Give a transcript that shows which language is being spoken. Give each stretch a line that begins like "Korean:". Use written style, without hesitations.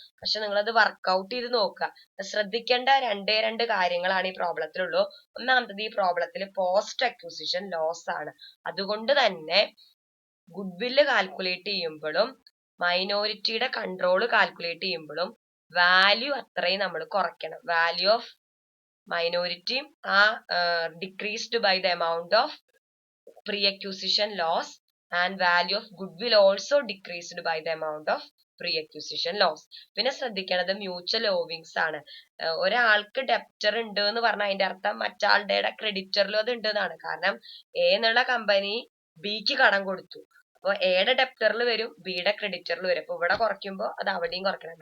Malayalam: പക്ഷെ നിങ്ങളത് വർക്ക്ഔട്ട് ചെയ്ത് നോക്കുക. ശ്രദ്ധിക്കേണ്ട രണ്ട് കാര്യങ്ങളാണ് ഈ പ്രോബ്ലത്തിലുള്ളൂ. ഒന്നാമത്തത്, ഈ പ്രോബ്ലത്തിൽ പോസ്റ്റ് അക്വിസിഷൻ ലോസ് ആണ്. അതുകൊണ്ട് തന്നെ ഗുഡ്വില്ല് കാൽക്കുലേറ്റ് ചെയ്യുമ്പോഴും മൈനോറിറ്റിയുടെ കൺട്രോൾ കാൽക്കുലേറ്റ് ചെയ്യുമ്പോഴും വാല്യൂ അത്രയും നമ്മൾ കുറയ്ക്കണം.
English: Value of minority decreased by the amount of pre-acquisition loss, and value of goodwill also decreased by the amount of pre-acquisition loss.
Malayalam: പിന്നെ ശ്രദ്ധിക്കേണ്ടത് മ്യൂച്വൽ സേവിങ്സ് ആണ്. ഒരാൾക്ക് ഡെപ്റ്റർ ഉണ്ട് എന്ന് പറഞ്ഞാൽ അതിന്റെ അർത്ഥം മറ്റാളുടെ ക്രെഡിറ്ററിലും അത് ഉണ്ട് എന്നാണ്. കാരണം എ എന്നുള്ള കമ്പനി ബിക്ക് കടം കൊടുത്തു. അപ്പൊ എയുടെ ഡെപ്റ്ററിൽ വരും, ബിയുടെ ക്രെഡിറ്ററിൽ വരും. അപ്പൊ ഇവിടെ കുറയ്ക്കുമ്പോൾ അത് അവിടെയും കുറയ്ക്കണം.